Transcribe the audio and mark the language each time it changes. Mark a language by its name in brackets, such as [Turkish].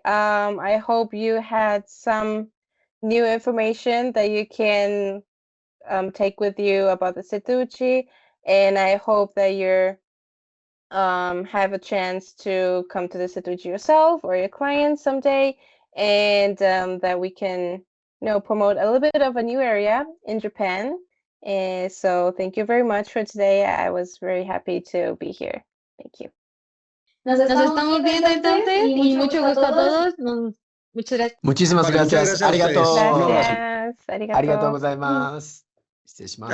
[English] I hope you had some new information that you can take with you about the Setouchi, and I hope that you're have a chance to come to the Setouchi yourself or your clients someday, and that we can, promote a little bit of a new area in Japan. And so thank you very much for today. I was very happy to be here. Thank you. [Spanish] Nos estamos viendo entonces y mucho gusto a todos. Muchas gracias. Muchísimas Vale, muchas gracias. gracias a ustedes. [Japanese] Arigato. [Spanish] Gracias. [Japanese] Arigato gozaimasu. 失礼します。